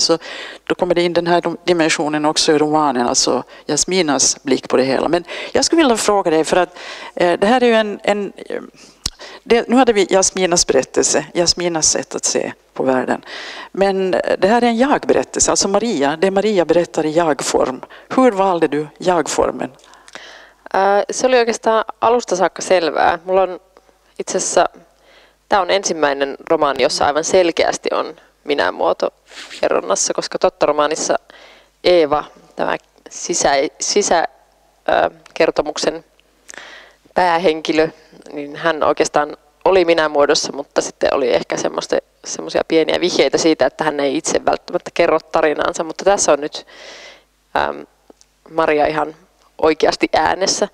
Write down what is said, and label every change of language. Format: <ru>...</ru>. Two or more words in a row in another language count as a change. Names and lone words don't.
<sv>Så då kommer det in den här dimensionen också i romanen, alltså Jasminas blick på det hela. Men jag skulle vilja fråga dig, för att det här är ju nu hade vi Jasminas berättelse, Jasminas sätt att se på världen. Men det här är en jag-berättelse, alltså det Maria berättar i jag-form. Hur valde du jag-formen?</sv> <fi>Se oli oikeastaan alusta saakka selvää. Mulla on itse asiassa, tämä on ensimmäinen romaani, jossa aivan selkeästi on minä-muoto kerronnassa, koska Totta-romaanissa Eeva, tämä sisäkertomuksen päähenkilö, niin hän oikeastaan oli minä-muodossa, mutta sitten oli ehkä semmoisia pieniä vihjeitä siitä, että hän ei itse välttämättä kerro tarinaansa, mutta tässä on nyt Maria ihan oikeasti äänessä.</fi>